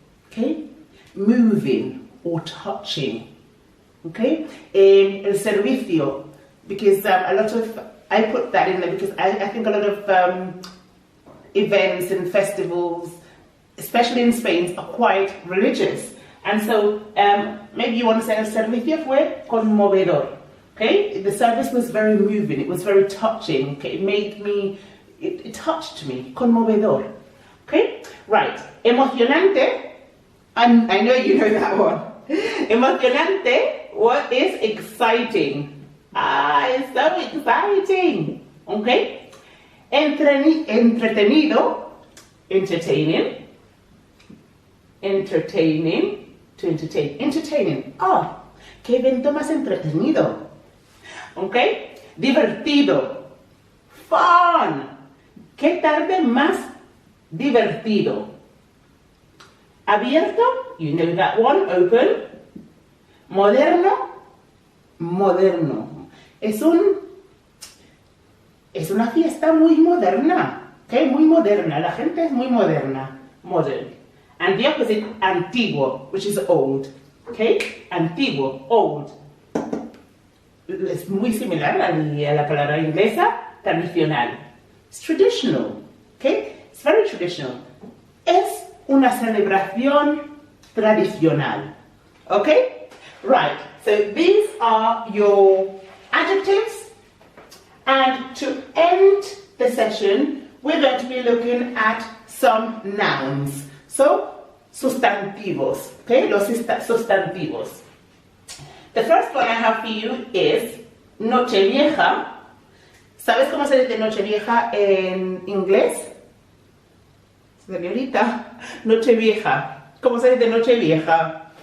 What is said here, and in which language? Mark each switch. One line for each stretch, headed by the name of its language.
English: Okay, moving or touching. Okay, el servicio, because a lot of, I put that in there because I think a lot of events and festivals, especially in Spain, are quite religious. And so maybe you want to say
Spanish: el servicio fue conmovedor.
English: Okay, the service was very moving, it was very touching. Okay, it made me, it touched me, conmovedor. Okay, right, emocionante, and I know you know that one. Emocionante, what is exciting? Ah, it's so exciting. Okay, entretenido, entertaining, entertaining, to entertain, entertaining.
Spanish: Ah, qué evento más entretenido. Okay, divertido, fun. Qué tarde más divertido.
English: Abierto, you know that one, open.
Spanish: Moderno, moderno. Es una fiesta muy moderna, okay? Muy moderna, la gente es muy moderna, modern.
English: And the opposite, antiguo, which is old, okay? Antiguo, old.
Spanish: Es muy similar a la palabra inglesa, tradicional.
English: It's traditional, okay? It's very traditional.
Spanish: Es una celebración tradicional,
English: okay? Right, so these are your adjectives, and to end the session, we're going to be looking at some nouns.
Spanish: So, sustantivos, okay, los sustantivos.
English: The first one I have for you is Nochevieja.
Spanish: ¿Sabes cómo se dice Nochevieja en inglés? Señorita, Nochevieja. ¿Cómo se dice Nochevieja?